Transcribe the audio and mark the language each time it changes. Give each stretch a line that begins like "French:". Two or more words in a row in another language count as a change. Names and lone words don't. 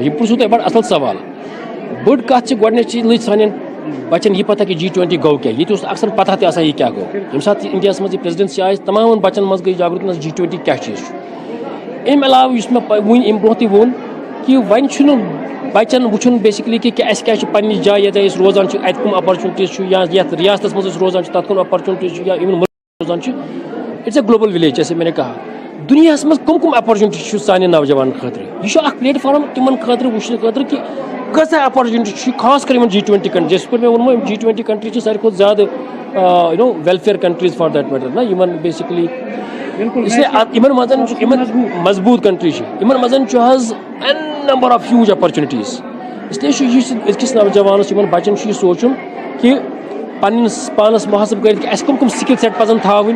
Kashmiri: یہِ پرٛژھوٗ تۄہہِ بڑٕ اصل سوال بٔڑ کتھ چھِ گۄڈٕنِچی لٔج سانٮ۪ن بچن یہ پتہ کہ G20 گوٚو کیٛاہ ییٚتہِ اوس اکثر پتہ تہِ آسان یہِ کیٛاہ گوٚو ییٚمہِ ساتہٕ انڈیاہس منٛز یہِ پریزیڈنسی آیہِ تمامن بچن منٛز گٔے جاگرت G20 کیٛاہ چیٖز چھُ امہِ علاوٕ یُس مےٚ وٕنۍ امہِ برونٛہہ تہِ ووٚن کہ وۄنۍ چھُنہٕ بچن وٕچھُن بیسکلی کہ اَسہِ کیٛاہ چھُ پننہِ جایہِ ییٚتہِ أسۍ روزان چھِ اَتہِ کٕم اپرچُنٹیٖز چھُ یا یتھ ریاستس منٛز أسۍ روزان چھِ تتھ کٕم اپرچُنٹیٖز چھُ یا یِمن مُلکن روزان چھِ
English: it's a global village
Urdu: جیسے میں نے کہا
Kashmiri: دُنیاہس منٛز کٕم اپرچُنٹی چھُ سانٮ۪ن نوجوانن خٲطرٕ یہِ چھُ اکھ پلیٹ فارم تِمن خٲطرٕ وٕچھنہٕ خٲطرٕ کہ کۭژاہ اپرچُنٹی چھِ خاص کر یِمن G20 کنٹری جیسے پٲٹھۍ مےٚ ووٚنمو یِم G20 کنٹری چھِ ساروی کھۄتہٕ زیادٕ
English: welfare countries for that matter
Kashmiri: نا یِمن بیسکلی یِمن منٛز یِمن مضبوٗط کنٹری چھِ یِمن منٛز چھُ حظ
English: an number of huge opportunities
Kashmiri: اسلیے چھُ یہِ أزکِس نوجوانس یِمن بچن چھُ یہِ سونٛچُن کہ پننس پانس محاسب کٔرِتھ کہ اَسہِ کٕم
English: skill set
Kashmiri: پزن تھاوٕنۍ